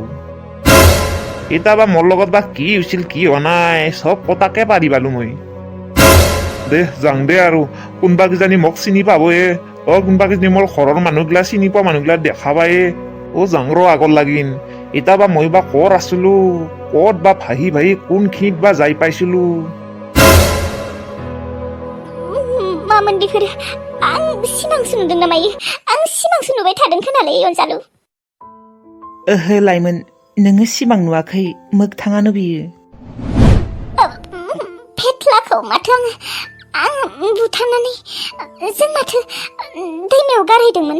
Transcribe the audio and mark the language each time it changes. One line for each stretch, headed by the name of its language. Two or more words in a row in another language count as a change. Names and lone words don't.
Assamese: এতিয়া বা মোৰ লগত বা কি হৈছিল কি হোৱা নাই, চব কথাকে পাৰি পালো মই। দে যাং দে আৰু, কোনবা কিজানি মোক চিনি পাবয়ে। কোনবা কিজানি মোৰ ঘৰৰ মানুহগিলা চিনি পোৱা মানুহগিলা দেখা পায়ে। যাং ৰ আগৰ লাগিন। এতিয়া বা মই বা ক'ত আছিলো, ক'ত বা ভাহি কোনখিনিত বা যাই পাইছিলো।
Bodo: मामोन बेफोरो? आं सिमांसो नुदों ना मायो? आं सिमांसो नुबाय थादों खोनालै अनजालु। ओहो लाइमोन, नोङो सिमां नुवाखै, मोगथाङानो बियो। फेथ्लाखौ माथो आं बुथारनानै जों माथो दैमायाव गारहैदोंमोन।